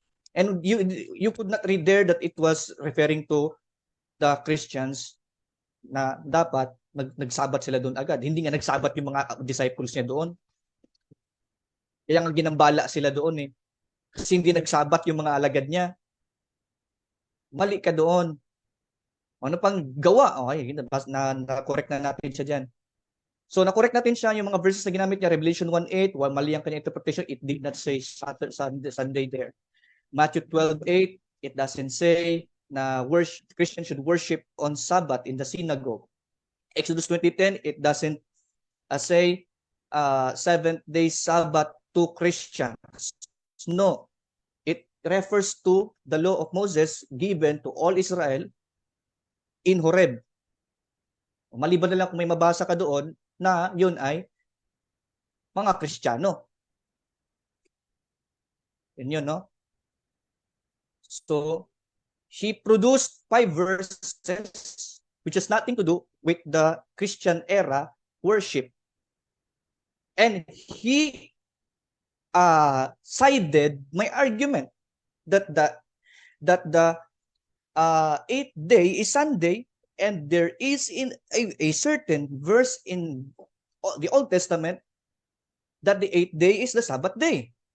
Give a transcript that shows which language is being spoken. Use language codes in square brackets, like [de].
[en] And you could not read there that it was referring to the Christians [tl] na dapat nagsabat sila doon agad. Hindi nga nagsabat yung mga disciples niya doon. Kaya nga ginambala sila doon eh. Kasi hindi nagsabat yung mga alagad niya. Mali ka doon. Ano pang gawa? Okay, na-correct na natin siya dyan. So, na-correct natin siya yung mga verses na ginamit niya. Revelation 1:8, mali ang kanyang interpretation. [en] It did not say Sunday there. Matthew 12:8, it doesn't say [tl] na [en] Christians should worship on Sabbath in the synagogue. Exodus 20:10, it doesn't say 7th-day Sabbath to Christians. [tl] No. [en] It refers to the law of Moses given to all Israel in Horeb. [tl] Maliban na lang kung may mabasa ka doon na yun ay mga Kristiyano. Yun, no? [en] So, he produced 5 verses which has nothing to do with the Christian era worship. And he sided my argument that the 8th day is Sunday, and there is in a certain verse in the Old Testament that the 8th day is the Sabbath day.